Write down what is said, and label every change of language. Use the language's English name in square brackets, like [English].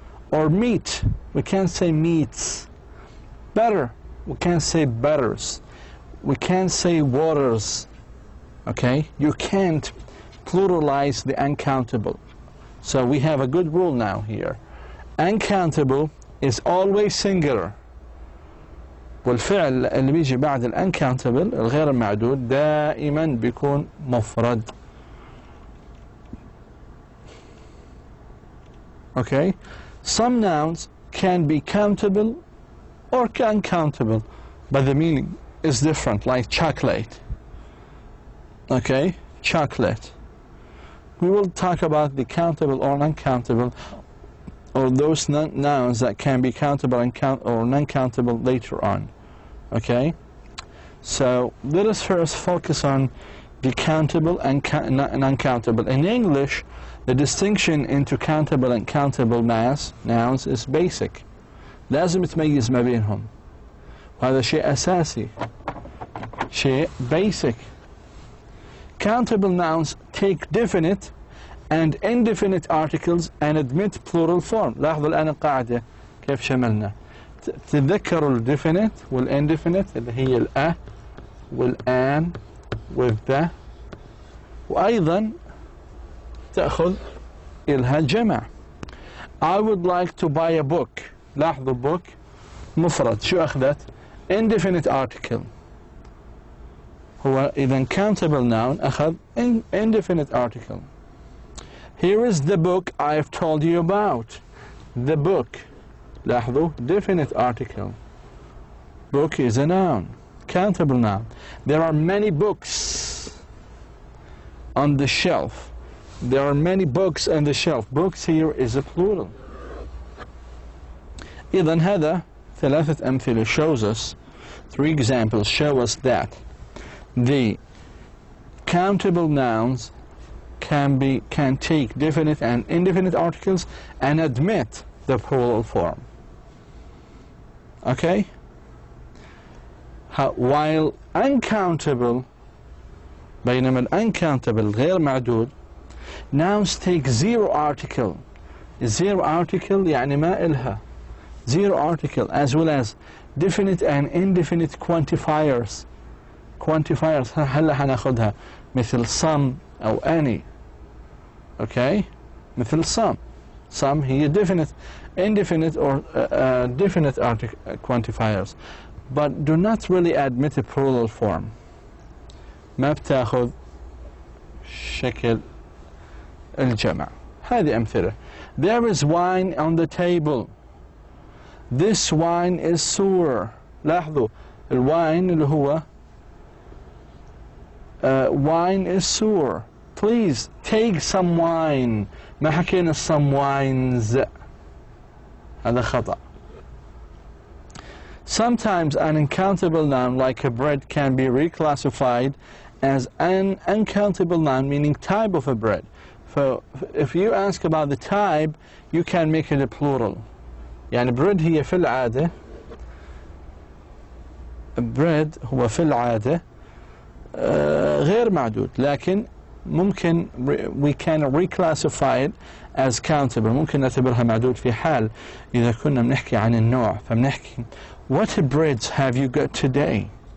[English] Or meat, we can't say meats. Butter, we can't say butters. We can't say waters. Okay? You can't pluralize the uncountable. So we have a good rule now here. Uncountable is always singular. [Arabic] والفعل اللي بيجي بعد uncountable الغير المعدود دائما بيكون مفرد. [English] Okay? Some nouns can be countable or uncountable, but the meaning is different, like chocolate. Okay? Chocolate. We will talk about the countable or uncountable, or those nouns that can be countable or non-countable later on. Okay? So let us first focus on the countable and uncountable. In English, the distinction into countable and countable mass nouns is basic. [Arabic] لازم تميز ما بينهم. وهذا شيء أساسي. شيء basic. [English] Countable nouns take definite and indefinite articles and admit plural form. [Arabic] لاحظوا الآن القاعدة كيف شملنا. تذكروا الdefinite والindefinite اللي هي الأ والآن والذا، وأيضا تأخذ إلها جمع. [English] I would like to buy a book. [Arabic] لاحظوا book مفرد. شو أخذت؟ indefinite article. هو إذا countable noun أخذ indefinite article. [English] Here is the book I've told you about. The book. [Arabic] لاحظوا [English] definite article. Book is a noun. Countable noun. There are many books on the shelf. There are many books on the shelf. Books here is a plural. [Arabic] إذن هذا ثلاثة أمثلة [English] shows us, 3 examples show us that the countable nouns can take definite and indefinite articles and admit the plural form. Okay? While uncountable, [Arabic] بينما [English] uncountable [Arabic] غير معدود, [English] nouns take 0 article. 0 article [Arabic] يعني ما إلها. [English] 0 article, as well as definite and indefinite quantifiers. [Arabic] Quantifiers هلا حناخدها مثل some أو any. [English] Okay? [Arabic] مثل [English] some. Some هي definite, indefinite or definite quantifiers, but do not really admit a plural form. [Arabic] ما بتاخذ شكل الجمع. هذه أمثلة. [English] There is wine on the table. This wine is sour. [Arabic] لاحظوا الwine اللي هو [English] wine is sour. Please take some wine. [Arabic] ما حكينا [English] some wines. [Arabic] هذا خطأ. [English] Sometimes an uncountable noun like a bread can be reclassified as an uncountable noun, meaning type of a bread. So if you ask about the type, you can make it a plural. [Arabic] يعني bread هي في العادة bread هو في العادة غير معدود، لكن ممكن [English] we can reclassify it as countable. [Arabic] ممكن نعتبرها معدود في حال إذا كنا بنحكي عن النوع، فبنحكي [English] what breads have you got today?